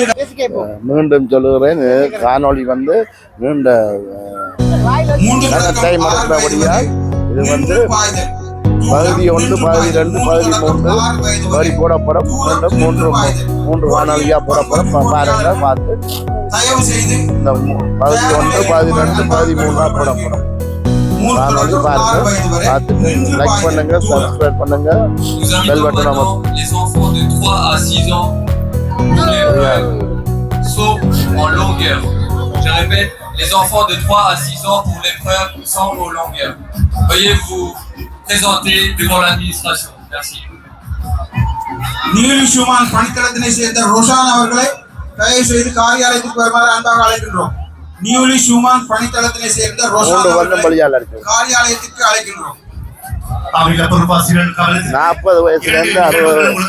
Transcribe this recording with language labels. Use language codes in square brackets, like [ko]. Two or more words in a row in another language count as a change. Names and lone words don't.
[ta] மீண்டும் சொல்லுகிறேன், காணொளி வந்து நீண்ட டைம் எடுக்கிறபடியால் இது வந்து பகுதி 1, பகுதி 2, பகுதி 3 வரி போடப்படும். மூன்று காணொலியா போடப்படும். பாருங்க, பார்த்து தயவு செய்து இந்த பகுதி 1, பகுதி 2, பகுதி 3 போடப்படும். காணொலி பாருங்க, பார்த்துட்டு லைக் பண்ணுங்க, சப்ஸ்கிரைப் பண்ணுங்க, [en] bell button [ta] அமர்த்துங்க. [fr] Les enfants de 3 à 6 ans pour l'épreuve saut en longueur. Je répète, les enfants de 3 à 6 ans pour l'épreuve saut en longueur. Veuillez vous présenter devant l'administration. Merci. [ta] நீலி ஷூமான் பணித்தளத்தினை சேர்ந்த ரோஷான் அவர்களை தயவு செய்து காரியாலயத்துக்கு வருமாறு அன்பாக அழைக்கின்றோம். நியூலி ஷூமான் பணித்தளத்தினை சேர்ந்த ரோஷான் காரியாலயத்துக்கு அழைக்கின்றோம். 40 வயசுல இருந்து 60